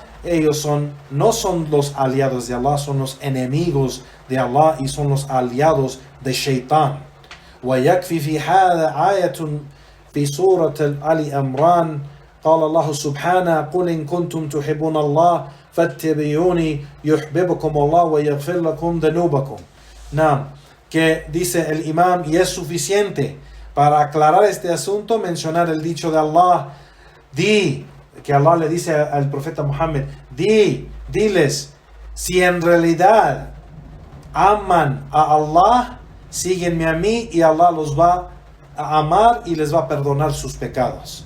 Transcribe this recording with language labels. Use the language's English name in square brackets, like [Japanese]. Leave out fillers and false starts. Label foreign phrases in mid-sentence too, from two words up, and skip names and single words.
[Spanish] Ellos no son los aliados de Allah, son los enemigos de Allah y son los aliados de Shaitan. [Arabic] ويكفي في هذا آية في سورة آل عمران قال الله سبحانه قل إن كنتم تحبون الله فاتبعوني يحببكم الله ويغفر لكم ذنوبكم. [Spanish] Que dice el imam, y es suficiente para aclarar este asunto mencionar el dicho de Allah. Que Allah le dice al profeta Muhammad, diles, si en realidad aman a Allah, síguenme a mí y Allah los va a amar y les va a perdonar sus pecados.